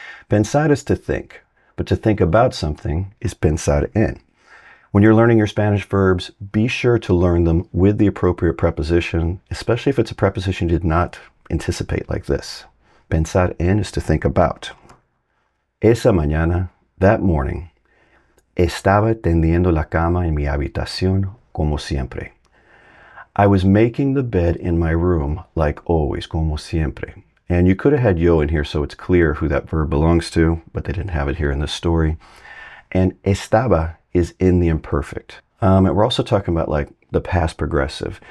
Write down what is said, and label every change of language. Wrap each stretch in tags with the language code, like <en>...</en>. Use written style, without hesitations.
<en>Pensar is to think, but to think about something is pensar en. When you're learning your Spanish verbs, be sure to learn them with the appropriate preposition, especially if it's a preposition you did not anticipate like this. Pensar en is to think about.</en> <es>Esa mañana,</es> <en>that morning,</en> <es>estaba tendiendo la cama en mi habitación como siempre.</es> <en>I was making the bed in my room like always,</en> <es>como siempre.</es> <en>And you could have had yo in here so it's clear who that verb belongs to, but they didn't have it here in this story. And estaba is in the imperfect. And we're also talking about like the past progressive.</en>